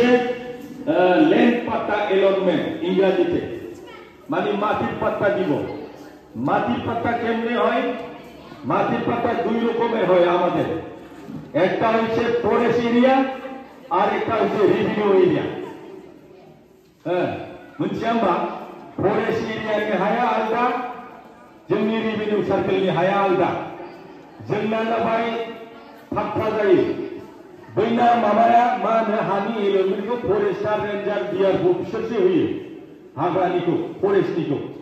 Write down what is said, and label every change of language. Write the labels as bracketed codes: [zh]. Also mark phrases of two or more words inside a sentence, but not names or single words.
[en] land patta allotment [bn] ইংরাজিতে, মানে মাটির পাট্টা দিব। মাটির পাট্টা কেমনে হয়? মাটির পাট্টা 2 রকমের হয় আমাদের। একটা হচ্ছে [en] forest area [bn] আর একটা হচ্ছে [en] revenue area. [bn] হ্যাঁ, [brx] मोनसे होमबा [en] forest area [brx] हाया आलदा, जोंनि [en] revenue circle [brx] हाया आलदा। जोंना जाबाय फाक्का जायो। बैना माबाया मा होनो हानि एलटमेन्टखौ [en] forest ranger [brx] डिआरअ बिसोरसो होयो, हाग्रानिखौ फरेस्टनिखौ।